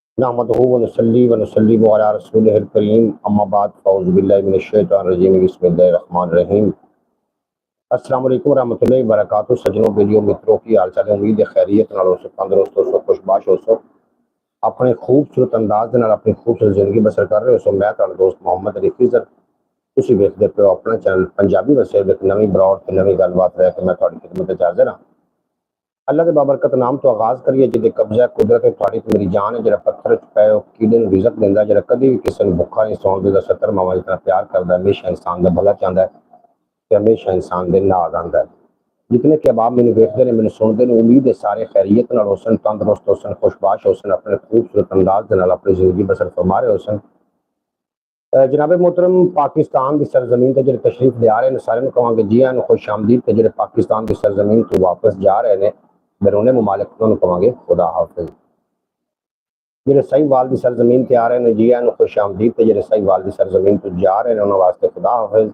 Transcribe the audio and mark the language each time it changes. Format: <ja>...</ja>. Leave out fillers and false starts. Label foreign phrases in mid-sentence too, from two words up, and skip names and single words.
<ar>نحمده ونصلي ونسلم على رسوله الكريم أما بعد فأعوذ بالله من الشيطان الرجيم بسم الله الرحمن الرحيم. السلام عليكم ورحمة الله وبركاته.</ar> <pa>سجنوں بیلیوں متروں کی حال چال امید ہے خیریت نال ہوسو، تندرست ہوسو، خوشباش ہوسو، اپنے خوبصورت انداز دے نال اپنی خوبصورت زندگی بسر کر رہے ہو. میں تہاڈا دوست محمد علی خضر، تسیں ویکھدے پئے ہو اپنا چینل پنجابی وسے ایک نویں براڈ تے نویں گل بات لے کے میں تہاڈی خدمت چ حاضر ہاں. اللہ کے بابرکت نام توں آغاز کریے جیہدے قبضہ قدرت ہے تہاڈی تے میری جان ہے، جیہڑا پتھر چ پئے کیڑے نوں رزق دیندا، جیہڑا کدی بھی کسی نوں بھکھا نہیں سون دیندا، 70 ماواں جتنا پیار کردا، ہمیشہ انسان دا بھلا چاہندا ہے تے ہمیشہ انسان دے نال رہندا ہے. جتنے کے احباب مینوں ویکھدے نے، مینوں سندے نے، امید ہے سارے خیریت نال ہوسن، تندرست ہوسن، خوشباش ہوسن، اپنے خوبصورت انداز دے نال اپنی زندگی بسر فرما رہے ہوسن.</pa> <ur>جناب محترم، پاکستان کی سرزمین پر جو تشریف لے آ رہے ہیں سارے کہیں گے جی آں خوش آمدید، جو پاکستان کی سرزمین تو واپس جا رہے ہیں بیرونِ ممالک انہوں نے کہیں گے خدا حافظ. جو ساہی وال کی سرزمین پر آ رہے ہیں جی آں خوش آمدید، جو ساہی وال کی سرزمین تو جا رہے ہیں انہوں نے واسطے خدا حافظ.</ur>